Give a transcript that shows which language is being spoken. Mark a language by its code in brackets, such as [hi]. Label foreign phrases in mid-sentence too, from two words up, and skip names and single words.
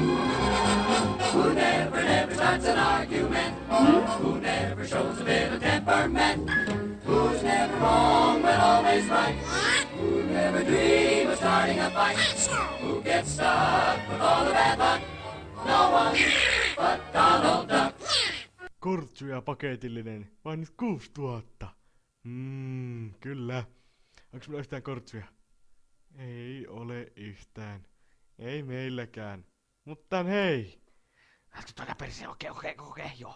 [en] Who never starts an argument? Who never shows a bit of temperament? Who's never wrong but always right? Who never dream of starting a fight? Who gets stuck with all the bad luck? No one but Donald Duck. [fi] Kortsuja paketillinen. Vain nyt 6000. Kyllä. Onks mulla yhtään kortsuja? Ei ole yhtään. Ei meilläkään. Mutta hei. Lähti tuoda perse, okei, joo.